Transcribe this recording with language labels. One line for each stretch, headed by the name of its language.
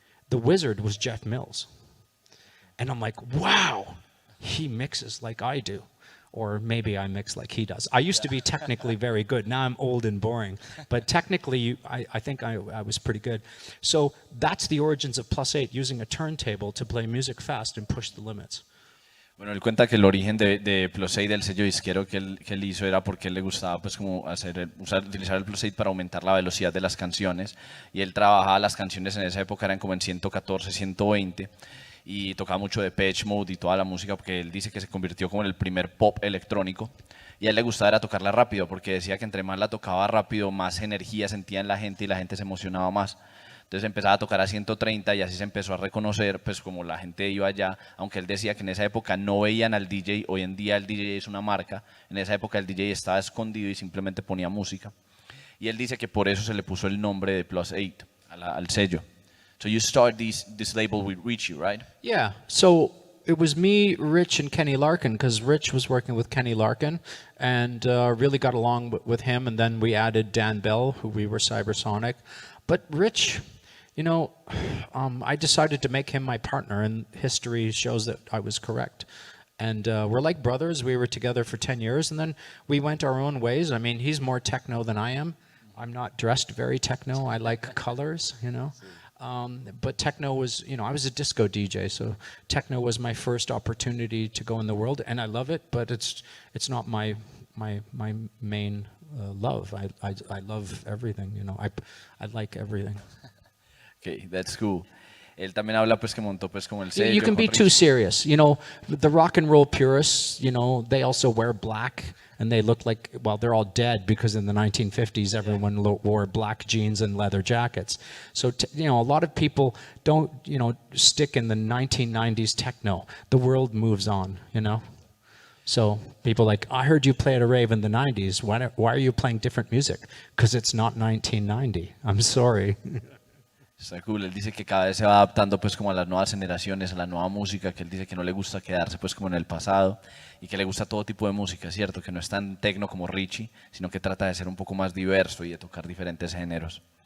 English: The Wizard was Jeff Mills. And I'm like, wow, he mixes like I do. Or maybe I mix like he does. I used to be technically very good. Now I'm old and boring. But technically, I think I was pretty good. So that's the origins of +8, using a turntable to play music fast and push the limits.
Spanish: Bueno, él cuenta que el origen de +8, del sello disquero que él hizo, era porque él le gustaba pues como utilizar el +8 para aumentar la velocidad de las canciones. Y él trabajaba las canciones en esa época, eran como en 114, 120. Y tocaba mucho de Depeche Mode y toda la música, porque él dice que se convirtió como en el primer pop electrónico, y a él le gustaba era tocarla rápido, porque decía que entre más la tocaba rápido, más energía sentía en la gente y la gente se emocionaba más. Entonces empezaba a tocar a 130 y así se empezó a reconocer, pues como la gente iba allá, aunque él decía que en esa época no veían al DJ, hoy en día el DJ es una marca, en esa época el DJ estaba escondido y simplemente ponía música. Y él dice que por eso se le puso el nombre de +8 al sello.
English: So you started this label with Richie, right? Yeah. So it was me, Rich, and Kenny Larkin, because Rich was working with Kenny Larkin and really got along with him. And then we added Dan Bell, who we were Cybersonic. But Rich, I decided to make him my partner, and history shows that I was correct. And we're like brothers. We were together for 10 years, and then we went our own ways. I mean, he's more techno than I am. I'm not dressed very techno. I like colors, But techno was, I was a disco DJ, so techno was my first opportunity to go in the world, and I love it, but it's not my main love. I love everything, I like everything. Okay, that's cool.
Spanish: Él también habla pues que montó pues como el sello.
English: You can be too serious, the rock and roll purists, they also wear black. And they look like, well, they're all dead because in the 1950s, everyone wore black jeans and leather jackets. So, a lot of people don't, stick in the 1990s techno. The world moves on, So people like, I heard you play at a rave in the 90s. Why are you playing different music? Because it's not 1990. I'm sorry.
Spanish: Está cool. Él dice que cada vez se va adaptando pues como a las nuevas generaciones, a la nueva música, que él dice que no le gusta quedarse pues como en el pasado y que le gusta todo tipo de música, ¿cierto? Que no es tan tecno como Richie, sino que trata de ser un poco más diverso y de tocar diferentes géneros.